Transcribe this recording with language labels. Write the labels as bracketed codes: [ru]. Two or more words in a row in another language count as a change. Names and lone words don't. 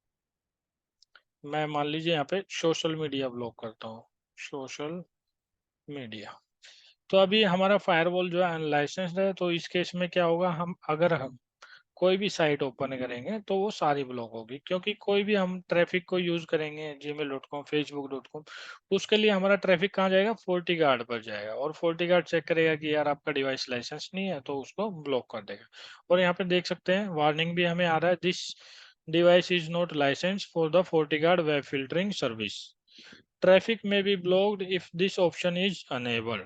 [hi] मैं मान लीजिए यहाँ पे [en] social media block [hi] करता हूँ, [en] social media. [hi] तो अभी हमारा फायरवॉल जो है अनलाइसेंस्ड है, तो इस केस में क्या होगा, हम कोई भी [en] site open [hi] करेंगे तो वो सारी ब्लॉक होगी, क्योंकि कोई भी हम ट्रैफिक को यूज करेंगे gmail.com, facebook.com, उसके लिए हमारा ट्रैफिक कहाँ जाएगा, फोर्टी गार्ड पर जाएगा, और फोर्टी गार्ड चेक करेगा कि यार आपका [en] device license [hi] नहीं है, तो उसको ब्लॉक कर देगा। और यहाँ पे देख सकते हैं वार्निंग भी हमें आ रहा है, [en] this device is not license for the Forti Guard web filtering service, traffic may be blocked if this option is enabled.